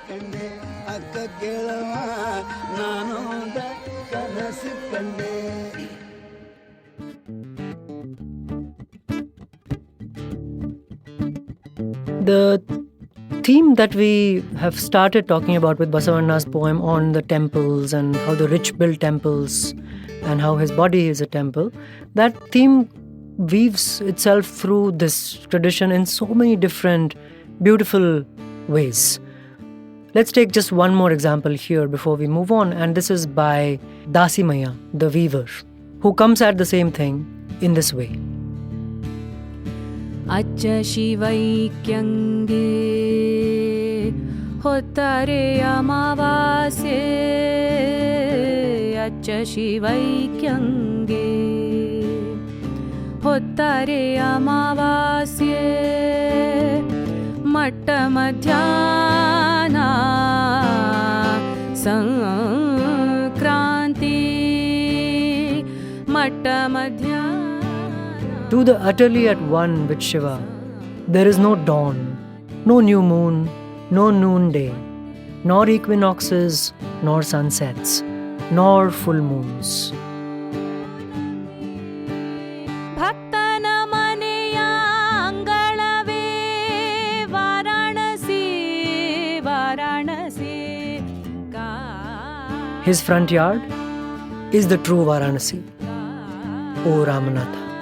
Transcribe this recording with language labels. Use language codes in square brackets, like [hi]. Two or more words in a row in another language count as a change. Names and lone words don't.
[en] The theme that we have started talking about with Basavanna's poem on the temples and how the rich build temples and how his body is a temple, that theme weaves itself through this tradition in so many different beautiful ways. Let's take just one more example here before we move on, and this is by Dasi Maya, the weaver, who comes at the same thing in this way. [kn] ಅಚ್ಚ ಶಿವೈಕ್ಯಂಗೆ ಹೊತ್ತರೆ ಅಮಾವಾಸ್ಯೆ ಅಚ್ಚ ಶಿವೈಕ್ಯಂಗೆ ಹೊತ್ತರೆ ಅಮಾವಾಸ್ಯೆ ಮಟ್ಟ ಮಧ್ಯಾಹ್ನ ಸಂಕ್ರಾಂತಿ ಮಟ್ಟ ಮಧ್ಯಾಹ್ನ. [en] To the utterly at one with Shiva, there is no dawn, no new moon, no noonday, nor equinoxes, nor sunsets, nor full moons. [kn] ಭಕ್ತನ ಮನೆಯ ಅಂಗಳವೇ ವಾರಾಣಸಿ ವಾರಾಣಸಿ. [en] His front yard is the true Varanasi, O Ramanatha.